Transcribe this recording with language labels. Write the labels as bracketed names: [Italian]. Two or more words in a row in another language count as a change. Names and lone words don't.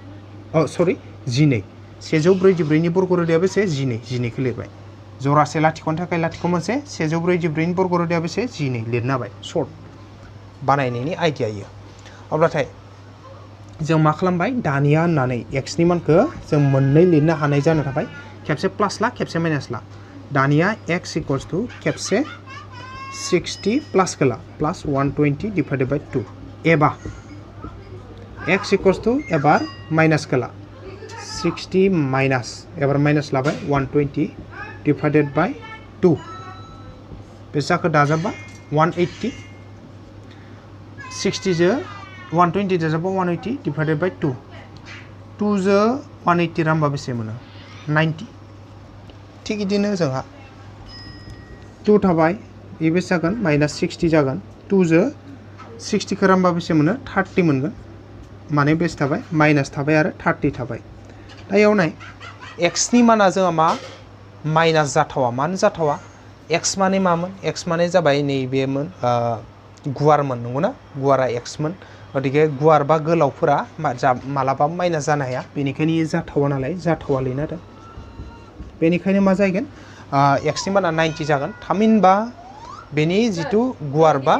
[Bodo] 144 नि बर्ग रोदाया बेसे 12 खौ लिरबाय जरासे लाथिख'नि थाखाय लाथिख' मोनसे 144 नि बर्ग रोदाया बेसे 12 लिरना होबाय सर्ट बानायनायनि आइडिया इयो अब्लाथाय जों मा खालामबाय दानिया होननानै x नि मानखौ जों मोननै लिरनो हानाय जानो थाबाय खेबसे प्लास ला खेबसे माइनास ला दानिया [English] x equals to [Bodo] खेबसे 60 प्लस गोला प्लस 120 [English] divided by 2 [Bodo] एबा [English] x equals to [Bodo] एबार माइनास गोला 60 माइनास एबार माइनास लाबाय 120 [English] divided by 2 [Bodo] बे जाखो दाजाबा 180 60 जो 120 दाजाबा 180 [English] divided by 2 [Bodo] 2 जो 180 रामबा बेसे मोनो 90 ठीक इदिनो जोंहा 2 थाबाय ए बेसे जागोन माइनास 60 जागोन 2 जो 60 खौ रामबा बेसे मोनो 30 मोनगोन माने बेसे थाबाय माइनास थाबाय आरो 30 थाबाय दा याव नाय x नि माना जोंहा मा माइनास जाथावा मानो जाथावा x माने मामोन x माने जाबाय नैबेमोन गुवारमोन नंगौना गुवारा x मोन गतिके गुवार बा गोलावफोरा मालाबा माइनास जानो हाया बेनिखायनो जाथावा नालाय जाथावा लिरना दोन बेनिखायनो मा जागोन x नि माना 90 जागोन थामहिनबा बेनि जितु गुवार